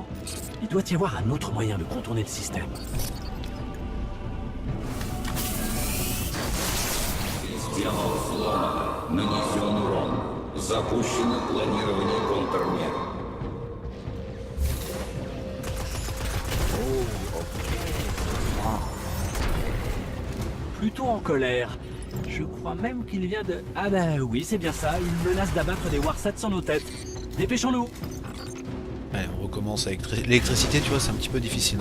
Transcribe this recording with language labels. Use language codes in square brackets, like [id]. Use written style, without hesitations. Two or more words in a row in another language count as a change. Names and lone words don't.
[fr] Il doit y avoir un autre moyen de contourner le système. [ru] Система взлома. Нанесен урон. Запущено планирование контрмер. [fr] Plutôt en colère. Je crois même qu'il vient de... Ah bah oui, c'est bien ça. Il menace d'abattre des Warsats sur nos têtes. Dépêchons-nous. Ouais, on recommence avec l'électricité, tu vois, c'est un petit peu difficile.